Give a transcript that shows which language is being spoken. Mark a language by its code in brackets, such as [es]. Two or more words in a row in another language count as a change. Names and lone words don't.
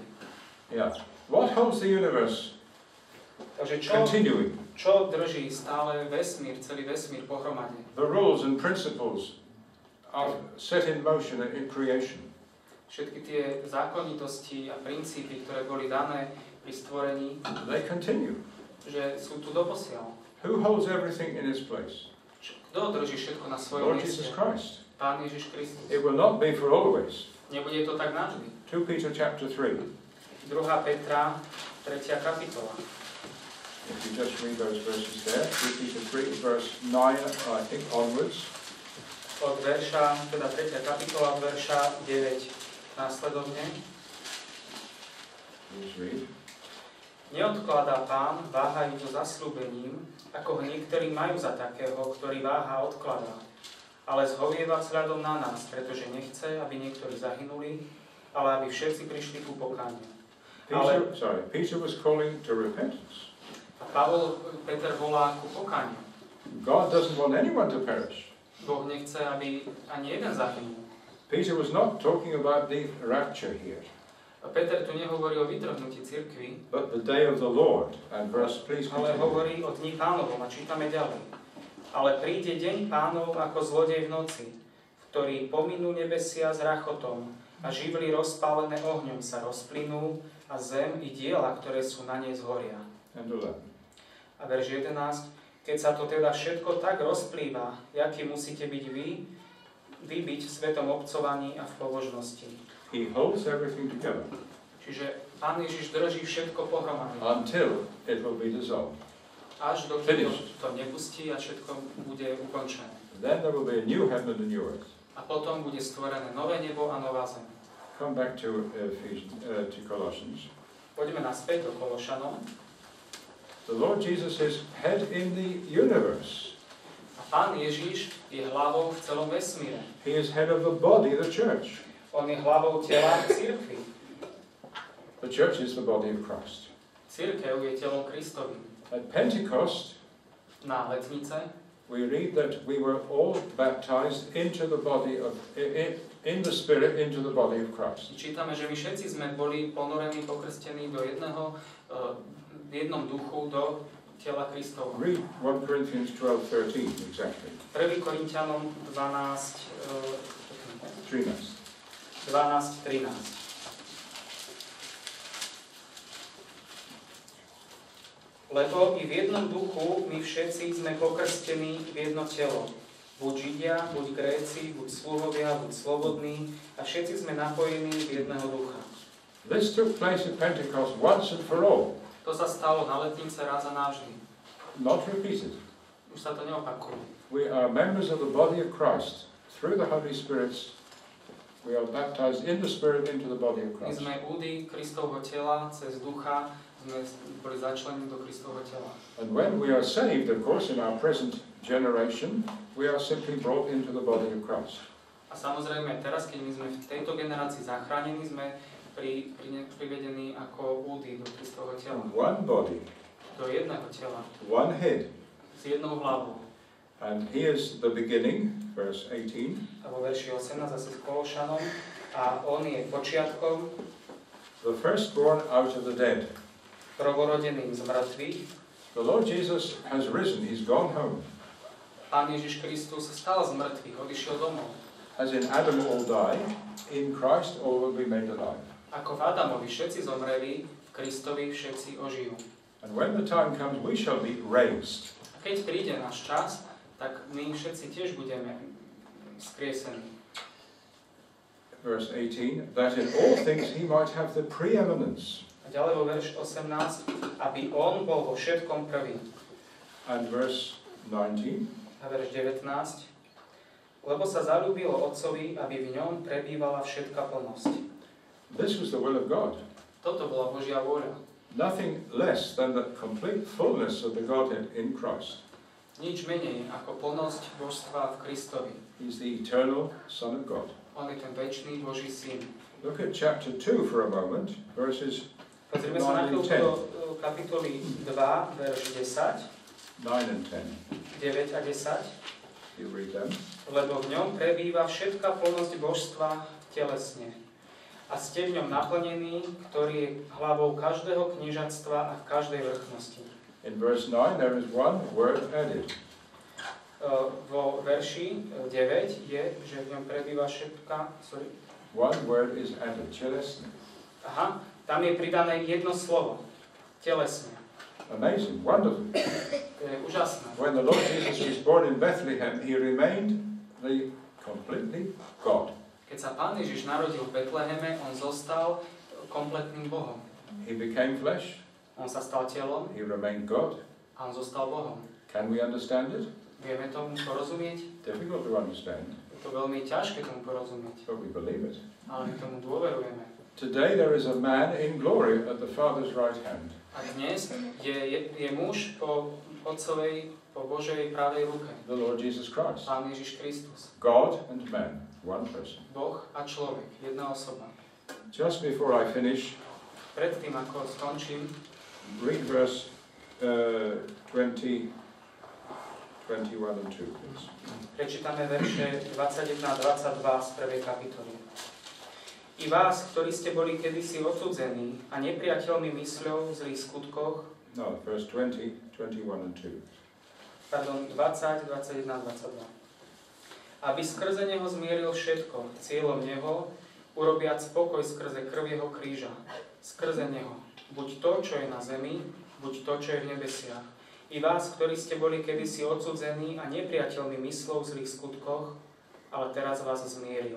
[en] Yeah. What holds the universe [sk] Takže [en] continuing? [sk] čo drží stále vesmír, celý vesmír pohromade? [en] The rules and principles are set in motion in creation. [sk] Všetky tie zákonitosti a princípy, ktoré boli dané pri stvorení, [en] They continue. [sk] že sú tu doposiaľ. [en] Who holds everything in its place? [sk] Kto drží všetko na svojom [en] Lord Jesus [sk] mieste? [en] Christ. [sk] Pán Ježiš Kristus. [en] It will not be for always. [sk] Nebude to tak navždy. [en] 2 Peter chapter 3. [sk] 2. Petra, 3. kapitola. [en] If you just read those verses there, 2 Peter 3 verse 9, I think, onwards. [sk] Od verša, teda 3. kapitola, verša 9 následovne. [en] Please read. [sk] Neodkladá Pán, váhajú so zasľúbením, ako ho niektorí majú za takého, ktorý váha odkladá. Ale zhovieva vzhľadom na nás, pretože nechce, aby niektorí zahynuli, ale aby všetci prišli ku pokániu. [en] Peter was calling to repentance. [sk] A Peter volá ku pokániu. [en] God doesn't want anyone to perish. [sk] Boh nechce, aby ani jeden zahynul. [en] Peter was not talking about the rapture here, [sk] A Peter tu nehovorí o vytrhnutí cirkvi, [en] but the day of the Lord. And verse, please [sk] ale [en] continue. [sk] hovorí o dni Pánovom a čítame ďalej. Ale príde deň Pánov ako zlodej v noci, v ktorý pominú nebesia s rachotom a živly rozpálené ohňom sa rozplynú a zem i diela, ktoré sú na nej zhoria. [en] And 11. [sk] A verš 11. Keď sa to teda všetko tak rozplýva, jaký musíte byť vy byť v svetom obcovaní a v pobožnosti. [en] He holds everything together [sk] Čiže Pán Ježiš drží všetko pohromady. [en] until it will be dissolved. [sk] Až dokým to nepustí a všetko bude ukončené. [en] Then there will be a new heaven and a new earth. [sk] A potom bude stvorené nové nebo a nová zem. [en] Come back to Colossians. [sk] Poďme naspäť do Kološanom. [en] The Lord Jesus is head in the universe. [sk] A Pán Ježiš je hlavou v celom vesmíre. [en] He is head of the body, the church. [sk] On je hlavou tela cirkvi. [en] The church is the body of Christ. [sk] Cirkev je telom Kristovým. [en] At Pentecost, [sk] Na letnice [en] we read that we were all baptized into the body of, in the Spirit, into the body of Christ. [sk] čítame, že my všetci sme boli ponorení, pokrstení do v jednom duchu do tela Kristova. [en] Read 1 Corinthians 12:13 exactly. [sk] 1. Korinťanom 12:13. 13. Lebo i v jednom duchu my všetci sme pokrstení v jedno telo. Buď Židia, buď Gréci, buď sluhovia, buď slobodní, a všetci sme napojení v jedného ducha. [en] This took place at Pentecost once and for all. [sk] To sa stalo na letnice raz a navždy. [en] Not repeated. [sk] Už sa to neopakuje. [en] We are members of the body of Christ through the Holy Spirit's We are baptized in the Spirit into the body of [sk] My [en] Christ. [sk] sme údy Kristovho tela, cez ducha sme boli začlenení do Kristovho tela. [en] And when we are saved, of course, in our present generation, we are simply brought into the body of Christ. [sk] A samozrejme, teraz, keď my sme v tejto generácii zachránení, sme privedení ako údy do Kristovho tela. [en] One body, [sk] Do jedného tela, [en] one head. [sk] s jednou hlavou. [en] And here's the beginning, verse 18. [sk] A vo verši 18 zase s Kološanom. A on je počiatkom, [en] The firstborn out of the dead. [sk] prvorodeným z mŕtvych. [en] The Lord Jesus has risen, he's gone home. [sk] Pán Ježiš Kristus stal z mŕtvych, odišiel domov. [en] As in Adam all die, in Christ all will be made alive. [sk] Ako v Adamovi všetci zomreli, v Kristovi všetci ožijú. [en] And when the time comes, we shall be raised. [sk] A keď príde náš čas, tak my všetci tiež budeme skriesení. [en] Verse 18, that in all things he might have the preeminence. [sk] A ďalej vo verš 18, aby on bol vo všetkom prvý. [en] And verse 19, [sk] A verš 19, lebo sa zaľúbilo Otcovi, aby v ňom prebývala všetka plnosť. [en] this was the will of God. [sk] Toto bola Božia vôľa. [en] Nothing less than the complete fullness of the Godhead in Christ. [sk] Nič menej ako plnosť božstva v Kristovi. [en] He's the eternal Son of God. [sk] On je ten večný Boží syn. [en] Look at chapter 2 for a moment, verses [sk] Pozrime sa na chvíľku do kapitoly 2, verš 10, [en] 9 and 10. [sk] 9 a 10. [en] You read them. [sk] Lebo v ňom prebýva všetká plnosť božstva telesne. A ste v ňom naplnení, ktorý je hlavou každého kniežatstva a v každej vrchnosti. [en] In verse 9 there is one word added. [sk] Vo verši 9 je, že v ňom prebýva všetká... [en] One word is added, [sk] telesne. Aha, tam je pridané jedno slovo. Telesne. [en] Amazing, wonderful. [sk] To je úžasné. [en] When the Lord Jesus was born in Bethlehem, he remained the completely God. [sk] Keď sa Pán Ježiš narodil v Betleheme, on zostal kompletným Bohom. [en] He became flesh, [sk] On sa stal telom [en] he remained God. [sk] a on zostal Bohom. [en] Can we understand it? [sk] Vieme tomu porozumieť? [en] Difficult to understand, [sk] Je to veľmi ťažké tomu porozumieť, [en] but we believe it. [sk] ale my tomu dôverujeme. [en] Today there is a man in glory at the Father's right hand. [sk] A dnes je muž po Otcovej, po Božej pravej ruke. [en] The Lord Jesus Christ. [sk] Pán Ježiš Kristus. [en] God and man, one person. [sk] Boh a človek, jedna osoba. [en] Just before I finish, [sk] Predtým, ako skončím, [en] read verse 20, 21 and 2, please. [sk] prečítame verše 21 a 22 z prvej kapitoly. I vás, ktorí ste boli kedysi odsudzení a nepriateľmi mysľou v zlých skutkoch, [en] No, verse 20, 21 and 2. [sk] pardon, 20, 21 a 22. Aby skrze neho zmieril všetko, cieľom neho, urobiac spokoj skrze krv jeho kríža. Skrze neho, buď to, čo je na zemi, buď to, čo je v nebesiach. I vás, ktorí ste boli kedysi odsudzení a nepriateľmi myslov v zlých skutkoch, ale teraz vás zmieril.